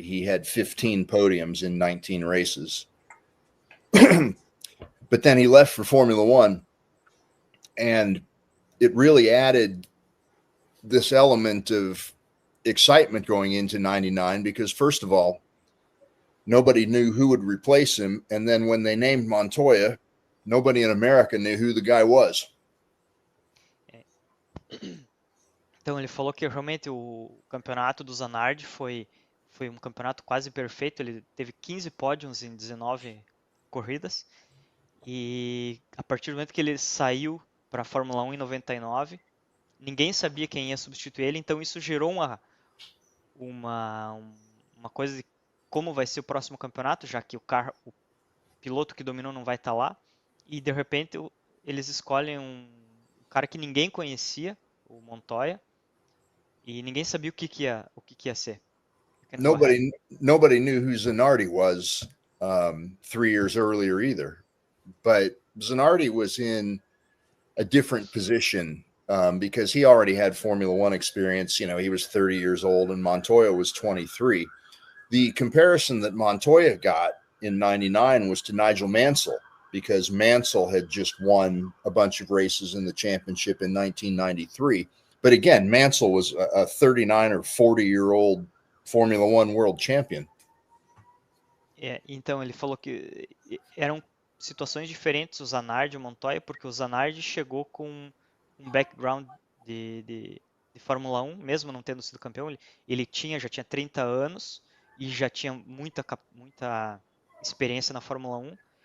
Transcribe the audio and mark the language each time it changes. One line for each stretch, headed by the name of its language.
English: He had 15 podiums in 19 races. But then he left for Formula One, and it really added this element of excitement going into 99 because, first of all, nobody knew who would replace him. And then when they named Montoya, nobody in America knew who the guy was.
Portuguese: Então ele falou que realmente o campeonato do Zanardi foi um campeonato quase perfeito. Ele teve 15 pódios em 19 corridas. E a partir do momento que ele saiu para a Fórmula 1 em 99, ninguém sabia quem ia substituir ele. Então isso gerou uma coisa de como vai ser o próximo campeonato, já que o piloto que dominou não vai estar lá. E de repente eles escolhem um cara que ninguém conhecia, o Montoya, e ninguém sabia o que ia ser.
English: Nobody knew who Zanardi was 3 years earlier either, but Zanardi was in a different position because he already had Formula One experience. You know, he was 30 years old and Montoya was 23. The comparison that Montoya got in 99 was to Nigel Mansell, because Mansell had just won a bunch of races in the championship in 1993. But again, Mansell was a 39 or 40-year-old Formula One world champion.
Portuguese: Então ele falou que eram situações diferentes o Zanardi e o Montoya, porque o Zanardi chegou com um background de Fórmula 1, mesmo não tendo sido campeão. Ele já tinha 30 anos e já tinha muita experiência na Fórmula 1.